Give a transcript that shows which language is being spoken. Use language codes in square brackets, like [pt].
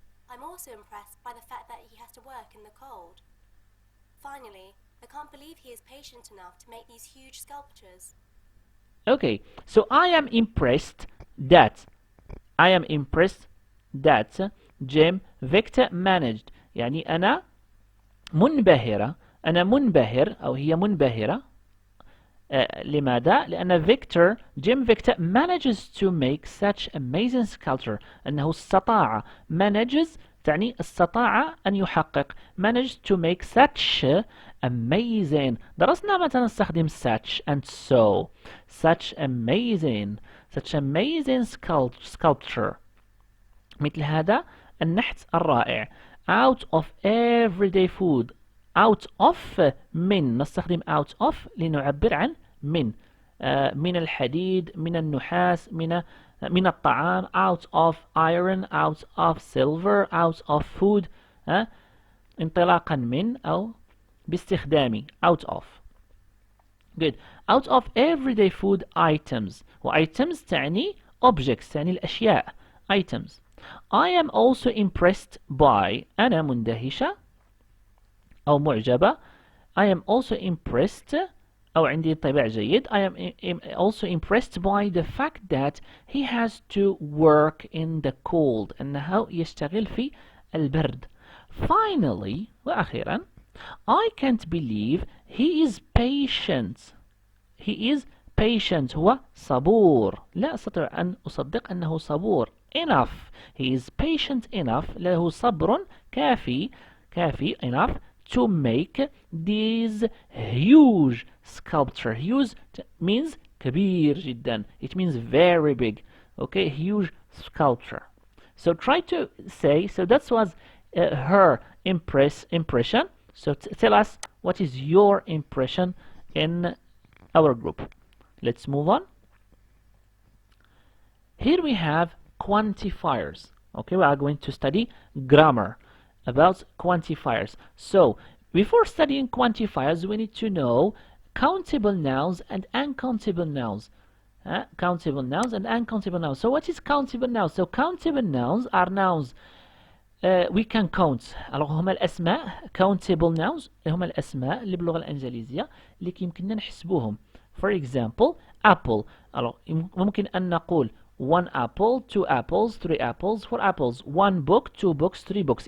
[en] I'm also impressed by the fact that he has to work in the cold. Finally, I can't believe he is patient enough to make these huge sculptures. Okay, so I am impressed that Jim Victor managed. [ar] يعني أنا منبهر أو هي منبهرة. لماذا؟ لأن [en] Jim Victor manages to make such amazing sculpture. [ar] أنه استطاع. manages تعني استطاع أن يحقق. [en] managed to make such amazing. [ar] درسنا متى نستخدم [en] such and so. such amazing sculpture. [ar] مثل هذا النحت الرائع. [en] out of everyday food. [ar] out of من نستخدم out of لنعبر عن من الحديد، من النحاس، من الطعام. [en] out of iron, out of silver, out of food. [ar] انطلاقا من أو باستخدام out of. [en] good. out of everyday food items. [ar] items تعني objects تعني الأشياء. [en] items. I am also impressed by. [ar] أنا مندهشة أو معجبة. [en] I am also impressed [ar] أو عندي انطباع جيد. [en] I am also impressed by the fact that he has to work in the cold. [ar] أنه يشتغل في البرد. [en] Finally [ar] وأخيرا [en] I can't believe he is patient. [ar] هو صبور. لا أستطيع أن أصدق أنه صبور. [en] enough. he is patient enough. [ar] له صبر كافي [en] enough to make these huge sculpture. huge means [ar] كبير جدا. [en] it means very big. okay, huge sculpture. So try to say, so that was her impression. So tell us what is your impression in our group. Let's move on. Here we have quantifiers. Okay, we are going to study grammar about quantifiers. So before studying quantifiers, we need to know countable nouns and uncountable nouns. Countable nouns and uncountable nouns. So what is countable nouns? So countable nouns are nouns we can count. [ar] alors هما الأسماء. countable nouns هما الأسماء اللي باللغة الإنجليزية اللي يمكننا نحسبوهم. [en] for example apple. alors [ar] ممكن أن نقول [en] 1 apple, 2 apples, 3 apples, 4 apples, 1 book, 2 books, 3 books.